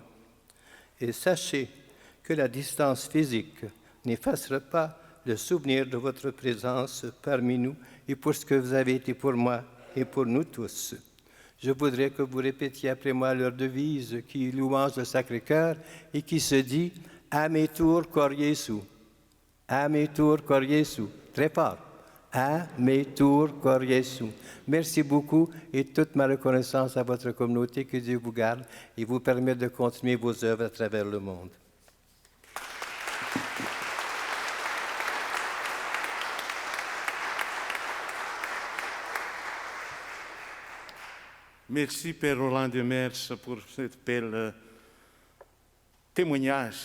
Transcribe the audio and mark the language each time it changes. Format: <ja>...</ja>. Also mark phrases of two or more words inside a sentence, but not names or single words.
<fr>Et sachez que la distance physique n'effacera pas le souvenir de votre présence parmi nous et pour ce que vous avez été pour moi et pour nous tous. Je voudrais que vous répétiez après moi leur devise qui louange le Sacré-Cœur et qui se dit «</fr> <la>Ametur cor Iesu ». Ametur cor Iesu.</la> <fr>Très fort.</fr> <la>Ametur cor Iesu.</la> <fr>Merci beaucoup et toute ma reconnaissance à votre communauté. Que Dieu vous garde et vous permette de continuer vos œuvres à travers le monde. Merci, Père Roland de Mers, pour ce bel témoignage.</fr>